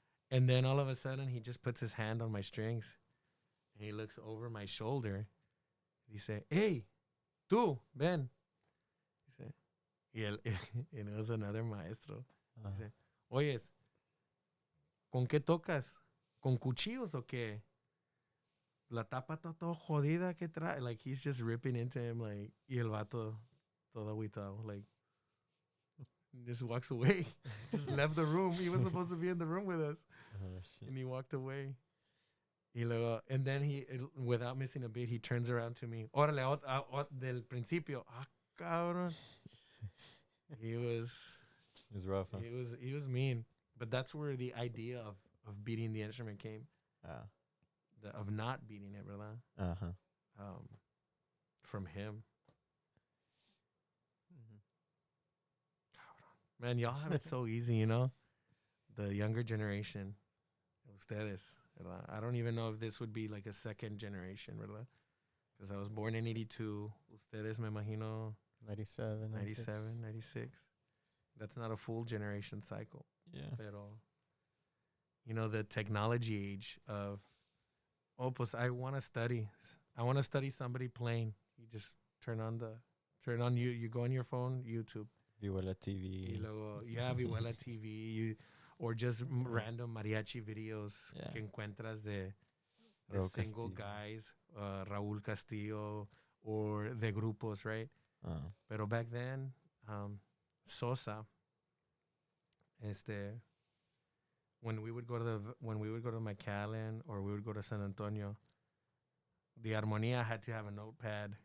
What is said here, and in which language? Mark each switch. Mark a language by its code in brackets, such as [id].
[en] And then all of a sudden, he just puts his hand on my strings. And he looks over my shoulder. He said, [es] hey, tú, ven. [en] And it was another maestro. [es] He said, oyes, ¿con qué tocas? ¿Con cuchillos o qué? La tapa está todo jodida que trae. [en] Like, he's just ripping into him, like, [es] y el vato todo agüitado, [en] like, just walks away. Just left the room. He was supposed to be in the room with us. And he walked away. And then he, without missing a beat, he turns around to me. [es] Órale, del principio. Cabrón. [en] He was rough, huh? He was mean. But that's where the idea of beating the instrument came. Of not beating it, ¿verdad? From him. Man, y'all have it so easy, The younger generation. [es] Ustedes, ¿verdad? [en] I don't even know if this would be like a second generation, ¿verdad? Because I was born in 82. [es] Ustedes, me imagino, [en] 97, 96. That's not a full generation cycle. Yeah. Pero, the technology age of, pues I want to study. I want to study somebody playing. You just turn on you go on your phone, YouTube. Vihuela TV. [es] Y luego, [en] Vihuela TV. Or just random mariachi videos [es] que encuentras de [en] single guys, Raúl Castillo, or de grupos, right? [es] Pero [en] back then, Sosa, when we would go to McAllen or we would go to San Antonio, the armonía had to have a notepad.